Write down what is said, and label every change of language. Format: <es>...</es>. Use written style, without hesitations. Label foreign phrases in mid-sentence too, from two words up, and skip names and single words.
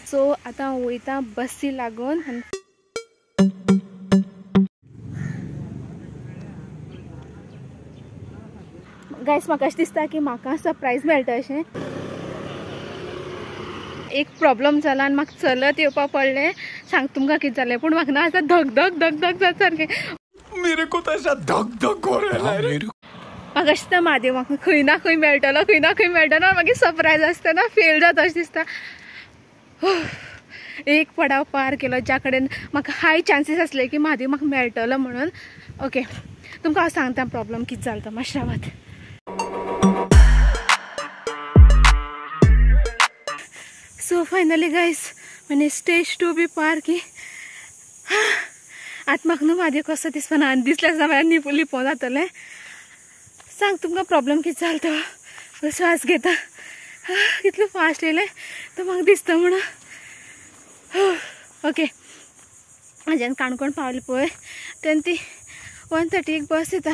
<kok>सो आतां हांव वयतां बसी लागून। गायस, म्हाका अशें दिसता की म्हाका सरप्रायज मेळटा अशें। एक प्रॉब्लम जाला आनी म्हाका चलत येवपा पडलें। सांग तुमकां कितें जालें, पूण म्हाका ना आतां धक धक धक धक जाता सारकें।</kok> <hi>मेरे को तो ऐसा धक धक हो रहा है।</hi> <kok>म्हाका अशें दिसता म्हादेव म्हाका खंय ना खंय मेळटलो, खंय ना खंय मेळटलो। मागीर सरप्रायज आसतना फेल जाता अशें दिसता। एक पडाव पार केलो ज्या कडेन म्हाका</kok> <en>high chances</en> <kok>आसले की म्हादेव म्हाका मेळटलो म्हणून। ओके, तुमकां हांव सांगता प्रॉब्लम कितें जालो तो, मातशें रावात।</kok> <hi>सो फायनली गाइस, मैंने स्टेज 2 भी पार की।</hi> <kok>आतां म्हाका न्हू म्हादेव कसो दिसपाना, आनी दिसल्यार सुद्दां म्हाका लिपो जातलें। सांग तुमकां प्रॉब्लम कितें जालो तो। श्वास घेता, कितलो फास्ट येयलें तो म्हाका दिसता म्हणून। ओके, म्हाज्यान काणकोण पावलें पळय, तेन्ना ती 1:30 बस येता।</kok>